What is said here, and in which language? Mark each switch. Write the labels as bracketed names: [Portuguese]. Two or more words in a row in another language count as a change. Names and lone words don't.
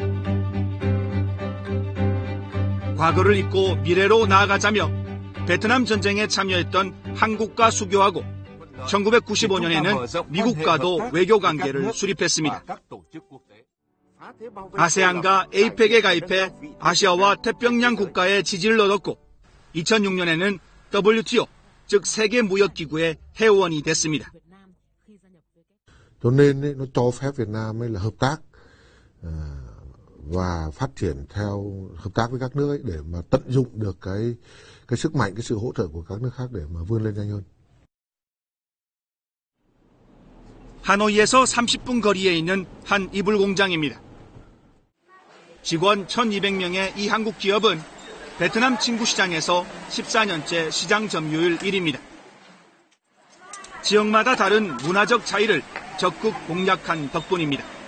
[Korean] 과거를 잊고 미래로 나아가자며 베트남 전쟁에 참여했던 한국과 수교하고 1995년에는 미국과도 외교 관계를 수립했습니다. 아세안과 에이펙에 가입해 아시아와 태평양 국가의 지지를 얻었고 2006년에는 WTO, 즉 세계무역기구의 회원이 됐습니다. [Vietnamese] Cho nên nó cho phép Việt Nam là hợp tác và phát triển theo hợp tác với các nước ấy để mà tận dụng được cái sức mạnh, cái sự hỗ trợ của các nước khác để mà vươn lên nhanh hơn. [Korean] 하노이에서 30분 거리에 있는 한 이불 공장입니다. 직원 1,200명의 이 한국 기업은 베트남 친구 시장에서 14년째 시장 점유율 1위입니다. 지역마다 다른 문화적 차이를 적극 공략한 덕분입니다.